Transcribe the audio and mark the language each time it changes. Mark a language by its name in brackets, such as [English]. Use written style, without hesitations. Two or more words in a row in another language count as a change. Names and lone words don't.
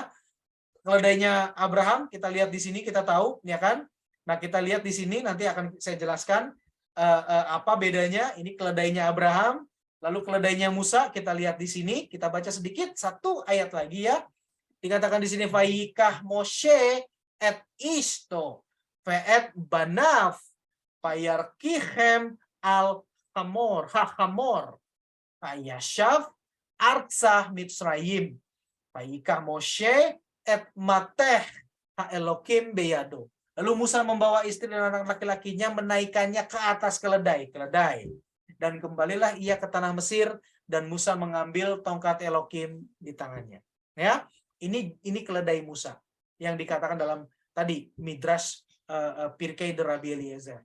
[Indonesian] Keledainya Abraham kita lihat di sini, kita tahu ya kan. Nah, kita lihat di sini nanti akan saya jelaskan apa bedanya. Ini keledainya Abraham, lalu keledainya Musa kita lihat di sini. Kita baca sedikit satu ayat lagi ya. [Hebrew] Dikatakan di sini ויקח משה את אשתו ואת בניו וירכבם על החמור וישב ארצה מצרים ויקח משה את מטה האלהים בידו. [Indonesian] Lalu Musa membawa istri dan anak laki-lakinya, menaikkannya ke atas keledai. Dan kembalilah ia ke tanah Mesir, dan Musa mengambil tongkat Elohim di tangannya. Ya, ini keledai Musa yang dikatakan dalam tadi Midrash Pirkei de Rabbi Eliezer.